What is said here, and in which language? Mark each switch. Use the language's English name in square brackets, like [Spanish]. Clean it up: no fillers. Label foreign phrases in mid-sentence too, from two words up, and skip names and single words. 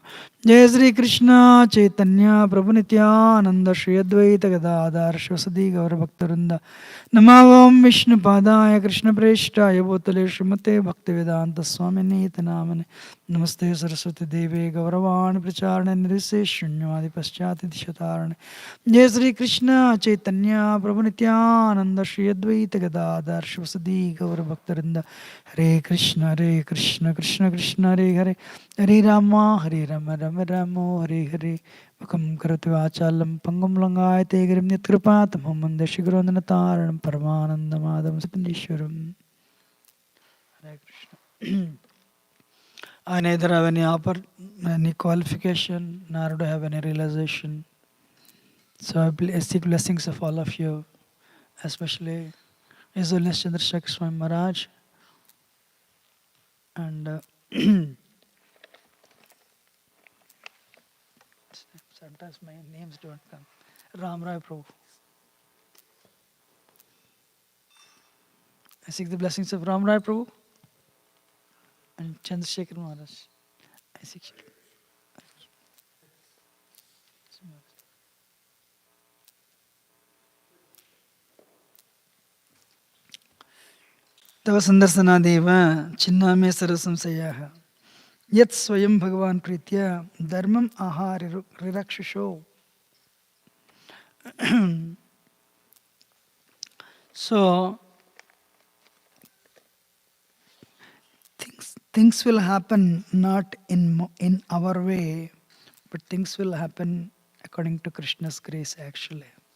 [Sanskrit] जय श्री कृष्ण चैतन्य प्रभु नित्यानंद श्री अद्वैत गदाधर शिवसदि गौरभक्तवृंद नमः ओं विष्णुपादाय कृष्णप्रेष्ठाय भूतले श्रीमते भक्तिवेदांत स्वामिनीति नामने नमस्ते सरस्वती देवे गौरवाणी प्रचारणे निर्विशेष शून्यवादि पश्चात दिशतारणे। जय श्री कृष्ण चैतन्य प्रभु नित्यानंद श्री अद्वैत गदाधर शिवसदि गौरभक्तवृंद हरे कृष्ण कृष्ण कृष्ण हरे हरे हरे राम राम राम हरे हरे मुखं करोति वाचालं पङ्गुं लङ्घयते गिरिं यत्कृपातमहं वन्दे श्रीगुरोन्दनतारणं परमानन्दमाधवं सतीश्वरम्। हरे कृष्ण. [English] I neither have any qualification nor do I have any realization. So I seek blessings of all of you, especially His Holiness Chandrasekhar Swami Maharaj and sometimes my names don't come. Ram Rai Prabhu. I seek the blessings of Ram Rai Prabhu and Chandrasekhar Maharaj. I seek. [Sanskrit] तव संदर्शनादेव चिन्नामे सर्वसंशयाः यत् स्वयं भगवान् प्रीत्या धर्मम् आहार रिरक्षुषो. [English] So things will happen not in our way, but things will happen according to Krishna's grace actually.